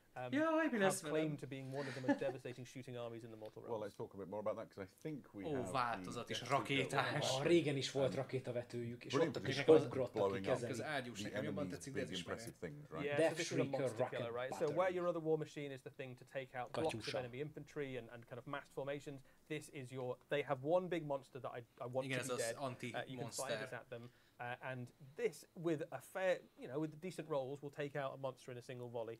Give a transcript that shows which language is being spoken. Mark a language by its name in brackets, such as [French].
[English] claim to being one of the most devastating shooting armies in the Mortal Realms. Well, let's talk a bit more about that, because I think we have [Hungarian] változat is, rakétás. Régen is volt rakétavetőjük, és ott is ugrottak ki kezelni. Az ágyús nekem jobban tetszik, de ez is meg. [English] Yeah, so this is a monster killer, right? So where your other war machine is the thing to take out blocks of enemy infantry and kind of massed formations, this is your... They have one big monster that I want to be dead. You can fire this at them. And this, with a fair, with decent rolls, will take out a monster in a single volley.